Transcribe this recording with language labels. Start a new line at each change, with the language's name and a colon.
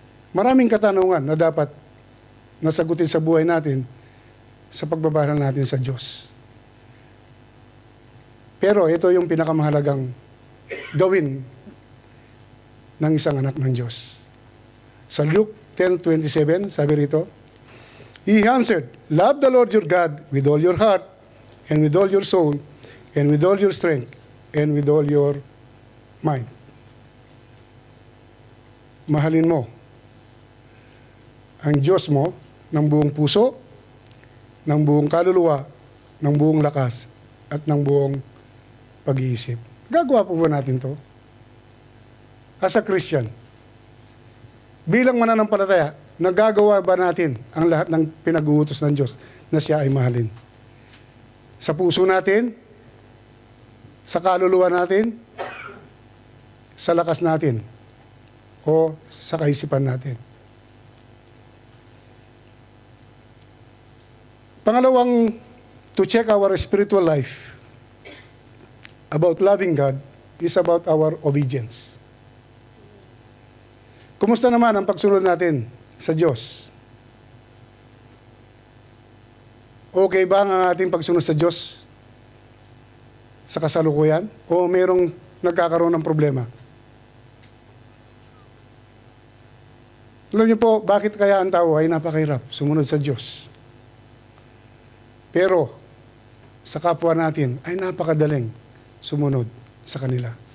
Filipino: Maraming katanungan na dapat nasagutin sa buhay natin sa pagbabahal natin sa Diyos. Pero ito yung pinakamahalagang gawin ng isang anak ng Diyos. Sa Luke 10:27, sabi rito,
English: He answered, Love the Lord your God with all your heart, and with all your soul, and with all your strength, and with all your mind.
Filipino: Mahalin mo ang Diyos mo ng buong puso, ng buong kaluluwa, ng buong lakas, at ng buong pag-iisip. Gagawa po ba natin to?
English: As a Christian,
Filipino: bilang mananampalataya, nagagawa ba natin ang lahat ng pinag-uutos ng Diyos na siya ay mahalin? Sa puso natin, sa kaluluwa natin, sa lakas natin, o sa kaisipan natin. Pangalawang,
English: to check our spiritual life about loving God is about our obedience.
Filipino: Kumusta naman ang pagsunod natin sa Diyos? Okay ba ang ating pagsunod sa Diyos sa kasalukuyan? O mayroong nagkakaroon ng problema? Alam niyo po, bakit kaya ang tao ay napakahirap sumunod sa Diyos? Pero, sa kapwa natin, ay napakadaling sumunod sa kanila.